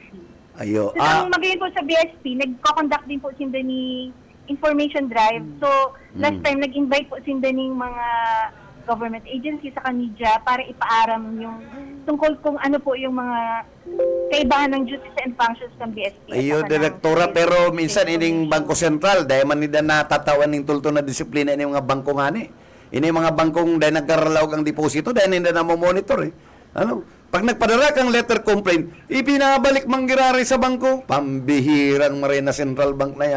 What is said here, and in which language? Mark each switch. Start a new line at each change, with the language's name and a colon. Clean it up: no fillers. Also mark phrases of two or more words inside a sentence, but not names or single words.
Bikol: Ayo. So, ang magayon po sa BSP, nagko-conduct din po sinda ni
English: information drive.
Filipino: So, last time, nag-invite po sinda ng mga
English: government agency
Filipino: sa kanidya para ipaaram yung tungkol kung ano po yung mga kaibahan ng
English: duties and functions
Filipino: ng BSP.
Bikol: Ayo,
Filipino: At saka ng direktora, BSP pero minsan information.
Bikol: ining Bangko Sentral, dahil man nila natatawan ng tulto na disiplina ini mga bangko nga ni. Ini mga bangkong dahil nagkaralaw ang deposito, dahil hindi na monitor eh.
Filipino: Ano?
Bikol: Pag nagpadara kang letter complaint, ipinabalik manggirari sa bangko, pambihirang Marina Central Bank na yan.